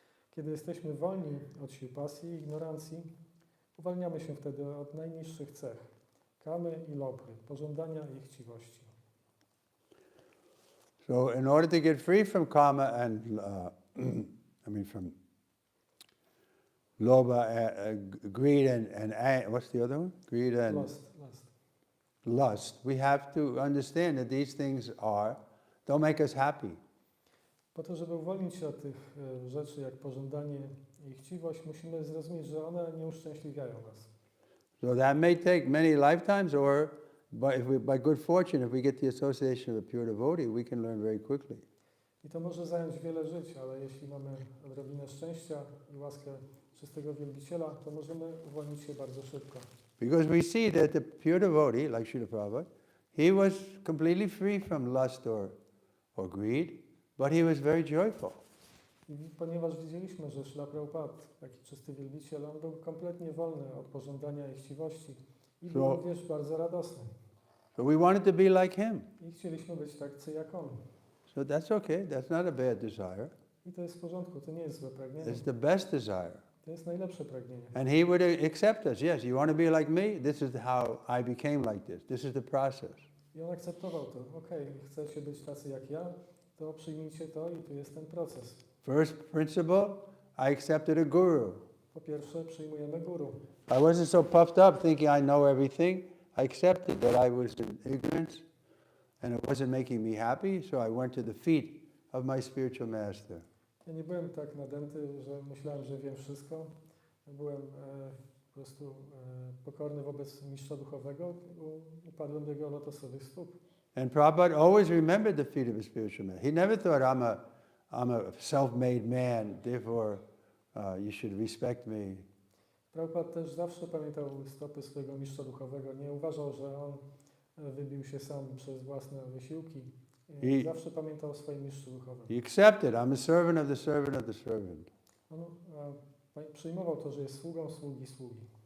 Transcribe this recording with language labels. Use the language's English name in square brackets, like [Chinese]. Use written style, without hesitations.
[Polish] Kiedy jesteśmy wolni od sił pasji i ignorancji, uwalniamy się wtedy od najniższych cech, kamy i lobhy, pożądania i chciwości. [English] So in order to get free from karma and, from lobha, greed and what's the other one? Greed and lust. We have to understand that these things don't make us happy. [Polish] Po to, żeby uwolnić się od tych rzeczy jak pożądanie i chciwość, musimy zrozumieć, że one nie uszczęśliwiają nas. [English] So that may take many lifetimes, or by good fortune, if we get the association of a pure devotee, we can learn very quickly. [Polish] I to może zająć wiele żyć, ale jeśli mamy odrobinę szczęścia i łaskę czystego wielbiciela, to możemy uwolnić się bardzo szybko. [English] Because we see that the pure devotee, like Srila Prabhupada, he was completely free from lust or greed, but he was very joyful. [Polish] I ponieważ widzieliśmy, że Srila Prabhupada, taki czysty wielbiciel, on był kompletnie wolny od pożądania i chciwości i był również bardzo radosny. [English] So we wanted to be like him. [Polish] I chcieliśmy być tacy jak on. [English] So that's okay. That's not a bad desire. [Polish] I to jest w porządku, to nie jest złe pragnienie. [English] It's the best desire. [Polish] To jest najlepsze pragnienie. [English] And he would accept us. Yes, you want to be like me? This is how I became like this. This is the process. [Polish] I on akceptował to. Okej, chcecie być tacy jak ja, to przyjmijcie to i tu jest ten proces. [English] First principle, I accepted a guru. [Polish] Po pierwsze, przyjmujemy guru. [English] I wasn't so puffed up thinking I know everything. I accepted that I was in ignorance and it wasn't making me happy, so I went to the feet of my spiritual master. [Polish] Ja nie byłem tak nadęty, że myślałem, że wiem wszystko. Byłem po prostu pokorny wobec mistrza duchowego, upadłem do jego lotosowych stóp. [English] And Prabhupada always remembered the feet of his spiritual master. He never thought I'm a self-made man, therefore you should respect me. [Polish] Prabhupada też zawsze pamiętał stopy swojego mistrza duchowego. Nie uważał, że on wybił się sam przez własne wysiłki. Zawsze pamiętał o swoim mistrzu duchowym. [English] He accepted, I'm a servant of the servant of the servant. [Polish] On przyjmował to, że jest sługą sługi sługi.